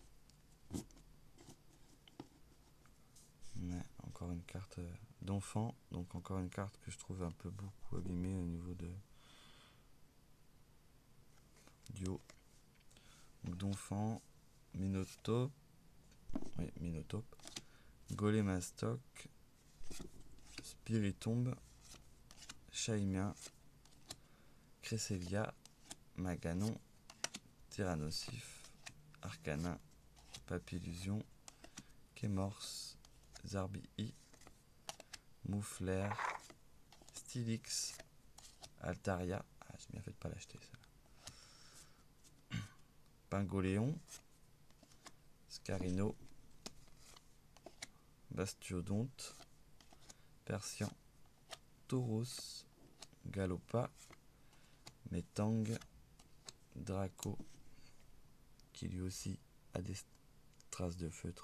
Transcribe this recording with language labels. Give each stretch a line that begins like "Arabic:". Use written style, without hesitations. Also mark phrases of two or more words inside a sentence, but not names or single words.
French: Ouais, encore une carte d'enfant. Donc, encore une carte que je trouve un peu beaucoup abîmée au niveau de du haut. D'enfant, Minotaure. Oui, Minotaure. Golémastoc, Spiritombe, Chaimien, Cresselia, Maganon, Tyrannosif, Arcanin, Papillusion, Kémorse, Zarbi-I, Mouflair, Stylix, Altaria. Ah, j'ai bien fait de pas l'acheter ça. Pingoléon, Scarino, Bastiodonte, Persian, Tauros, Galopa, Metang, Draco, qui lui aussi a des traces de feutre.